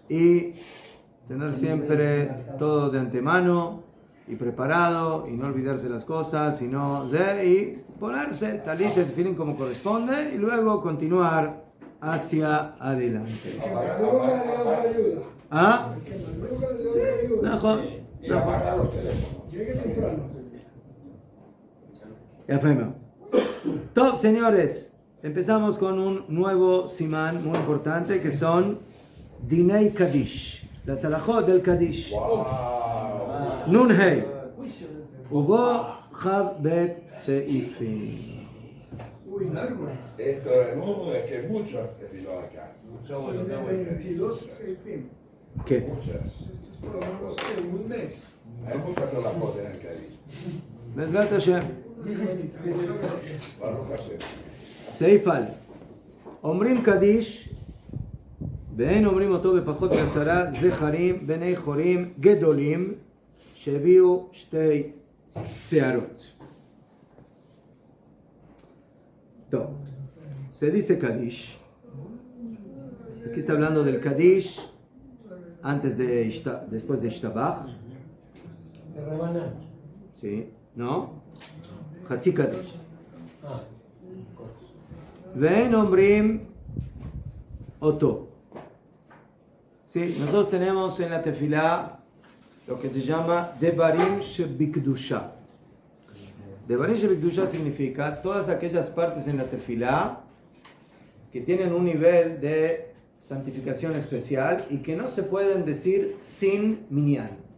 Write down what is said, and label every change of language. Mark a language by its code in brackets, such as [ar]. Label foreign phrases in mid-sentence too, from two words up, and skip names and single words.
[es] y tener siempre todo de antemano y preparado y no olvidarse las cosas y ponerse talit y tefilín como corresponde y luego continuar hacia adelante. Que madruga, Dios lo ayuda. ¿Ah? Que madruga, Dios lo ayuda. Najón. Y apagar los teléfonos. Llegue temprano. [he] יפה מאוד. [es] Top, señores, empezamos con un nuevo simán muy importante que son Dinei Kadish, las alajot del Kadish. ¡Wow! Nun Hei, Ubo Chav Bet Seifim. Uy, largo. Esto es que es mucho tefilot acá. Tiene 22 fin. ¿Qué? Muchas. Esto es por lo menos que un mes. Hay muchas de las cosas en el Kadish. [he] בעזרת השם. ברוך השם. סייפל, אומרים קדיש ואין אומרים אותו בפחות מ10 זכרים בני חורים גדולים שהביאו 2 שערות. טוב, [es] se dice Kadish. Aquí está hablando del Kadish después de Ishtabach. De Rabanán. Sí, ¿no? [he] חצי קדיש. ואין אומרים אותו. [es] Sí, nosotros tenemos en la tefilá lo que se llama [he] דברים שבקדושה. דברים שבקדושה [es] significa todas aquellas partes en la tefilá que tienen un nivel de santificación especial y que no se pueden decir sin minyan.